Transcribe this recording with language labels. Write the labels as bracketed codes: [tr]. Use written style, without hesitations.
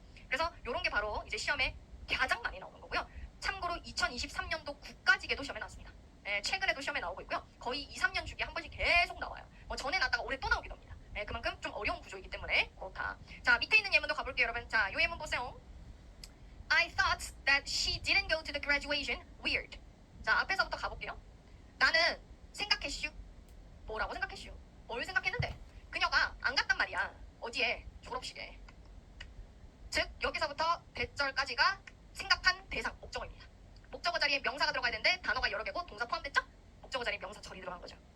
[ko] 그래서 요런 게 바로 이제 시험에 가장 많이 나오는 거고요. 참고로 2023년도 국가직에도 시험에 나왔습니다. 최근에도 시험에 나오고 있고요. 거의 2, 3년 주기에 한 번씩 계속 나와요. 전에 나왔다가 올해 또 나오기도 합니다. 그만큼 좀 어려운 구조이기 때문에 그렇다. 자 밑에 있는 예문도 가볼게요 여러분. 자 요 예문 보세요. [en] I thought that she didn't go to the graduation. Weird. [ko] 자 앞에서부터 가볼게요. 나는 생각했슈. 뭐라고 생각했슈? 뭘 생각했는데? 그녀가 안 갔단 말이야. 어디에? 졸업식에. 즉 여기서부터 대절까지가 생각한 대상 목적어입니다. 목적어 자리에 명사가 들어가야 되는데 단어가 여러 개고 동사 포함됐죠? 목적어 자리에 명사 절이 들어간 거죠.